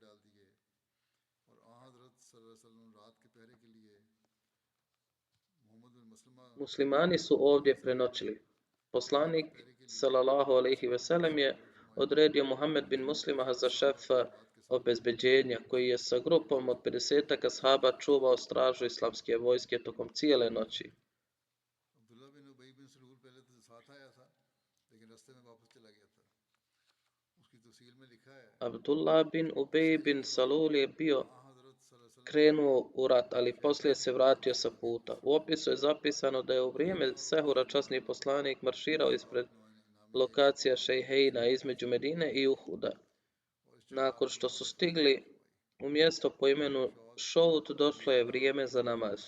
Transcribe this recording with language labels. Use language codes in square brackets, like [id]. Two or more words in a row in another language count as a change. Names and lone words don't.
[bs] Muslimani su ovdje prenoćili. Poslanik [ar] صلى الله عليه وسلم [bs] je odredio Muhammed bin Muslima za šefa obezbeđenja, koji je sa grupom od 50 ashaba čuvao stražu islamske vojske tokom cijele noći. Abdullah bin Ubej bin Salul je bio krenuo u rat, ali poslije se vratio sa puta. U opisu je zapisano da je u vrijeme sehura časni poslanik marširao ispred lokacija Šejheina između Medine i Uhuda. Nakon što su stigli u mjesto po imenu Šout, došlo je vrijeme za namaz.